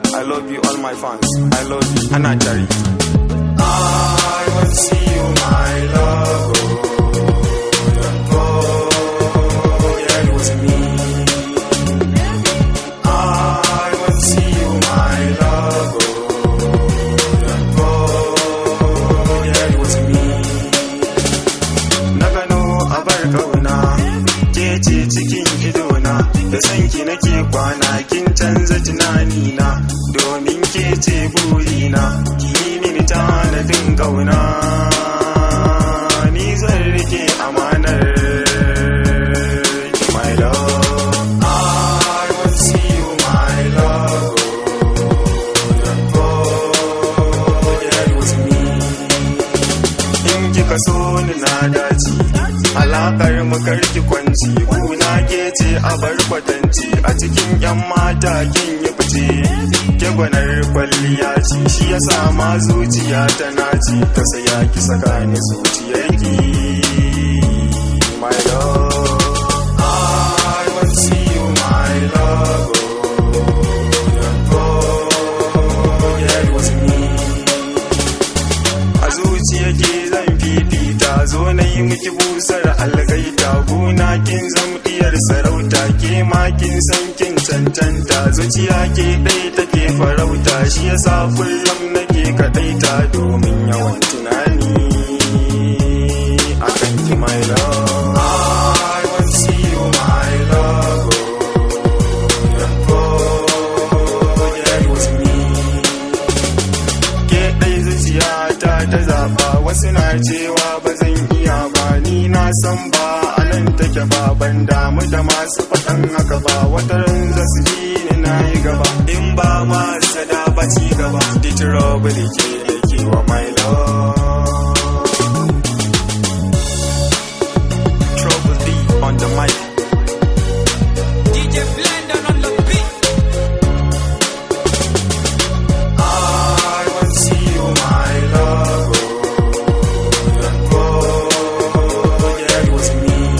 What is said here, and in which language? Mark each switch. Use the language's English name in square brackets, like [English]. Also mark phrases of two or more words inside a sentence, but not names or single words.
[English] I love you, all my fans. I love you. Anatari. I want to see you, my love. Oh, yeah, it was me. I want to see you, my love. Oh, yeah, it was me. [Hausa] Na gano abar kauna, ke ce cikin idona, da san ki nake kwana, kin canza tunanina, domin ke ce burina, ki yi mini tanadin kauna, ni zan rike amanar ki, [English] my love. I want to see you, my love. Oh, yeah, it was me. [Hausa] In kika so ni na dace, alakar mu kar ki kwanci, kuna ke ce a bar kwatanci, a cikin yan mata kin yi fice, ke gwanar kwalliya ce, shi ya sa ma zuciya ta nace, ta saya ki saka ni zuciyarki, [English] my love. I want to see you, my love. Oh, yeah, it was me. [Hausa] A zuciya ke zan fifita, zo na yi miki busar algaita, gona kin zam diyar sarauta, ke ma kin san kin cancanta, zuciya ke ɗaya take farauta, shi yasa kullum nake kaɗaita domin yawan tunani a kan ki, [English] my love. I want to see you, my love. Oh, yeah, it was me. [Hausa] Ke ɗai zuciya ta ta zaɓa, wasu na cewa ba zan iya ba, ni na san ba a nan take ba, ban damu da masu faɗan haka ba, wata ran za su ji ni na yi gaba, in ba ma sada ba ci gaba, [English] the trouble [Hausa] ke da ke wa, [English] my love. Trouble D on the mic. D J Blender on the beat. I want to see you, my love. Oh, yeah, it was me.